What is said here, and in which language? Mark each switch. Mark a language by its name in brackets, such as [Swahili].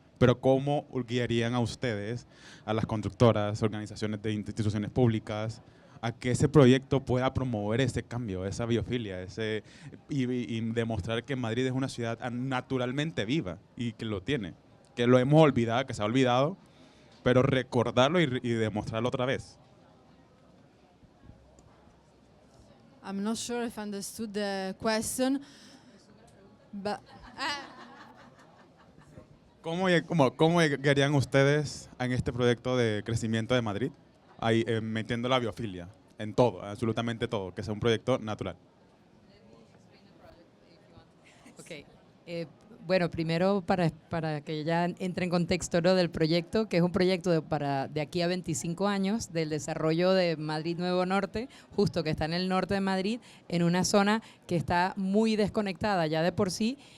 [Spanish] Pero ¿cómo guiarían a ustedes, a las constructoras, organizaciones de instituciones públicas, a que ese proyecto pueda promover ese cambio, esa biofilia, y demostrar que Madrid es una ciudad naturalmente viva y que lo tiene, que lo hemos olvidado, que se ha olvidado, pero recordarlo y demostrarlo otra vez? [English] I'm not sure if I understood the question, but [Spanish] ¿Cómo llegarían ustedes en este proyecto de crecimiento de Madrid? Ahí, metiendo la biofilia en todo, absolutamente todo, que sea un proyecto natural. Ok. Bueno, primero para que ya entre en contexto, ¿no?, del proyecto, que es un proyecto de aquí a 25 años, del desarrollo de Madrid Nuevo Norte, justo que está en el norte de Madrid, en una zona que está muy desconectada ya de por sí.